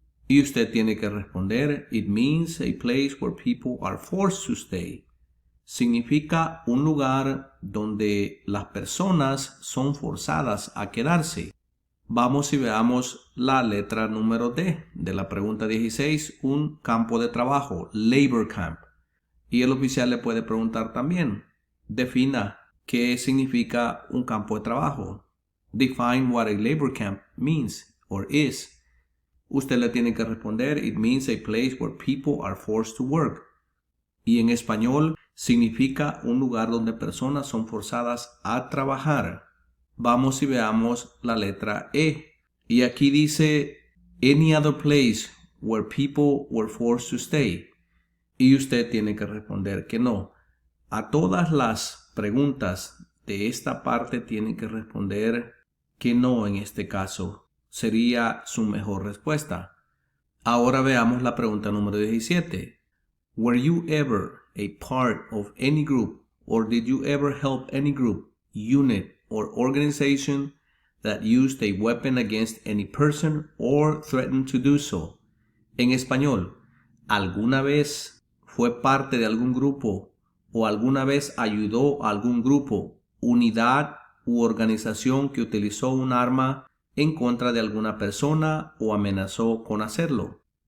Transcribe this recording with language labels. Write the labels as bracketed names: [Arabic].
[Spanish] Y usted tiene que responder, [English] it means a place where people are forced to stay. [Spanish] Significa un lugar donde las personas son forzadas a quedarse. Vamos y veamos la letra número D de la pregunta 16, un campo de trabajo, [English] labor camp. [Spanish] Y el oficial le puede preguntar también, defina qué significa un campo de trabajo. [English] Define what a labor camp means or is. [Spanish] Usted le tiene que responder, [English] it means a place where people are forced to work. [Spanish] Y en español significa un lugar donde personas son forzadas a trabajar. Vamos y veamos la letra E. Y aquí dice, [English] any other place where people were forced to stay. [Spanish] Y usted tiene que responder que no. A todas las preguntas de esta parte tiene que responder que no en este caso. Sería su mejor respuesta. Ahora veamos la pregunta número 17. [English] Were you ever a part of any group or did you ever help any group, unit or organization that used a weapon against any person or threatened to do so? [Spanish] En español, ¿alguna vez fue parte de algún grupo o alguna vez ayudó a algún grupo, unidad u organización que utilizó un arma en contra de alguna persona o amenazó con hacerlo?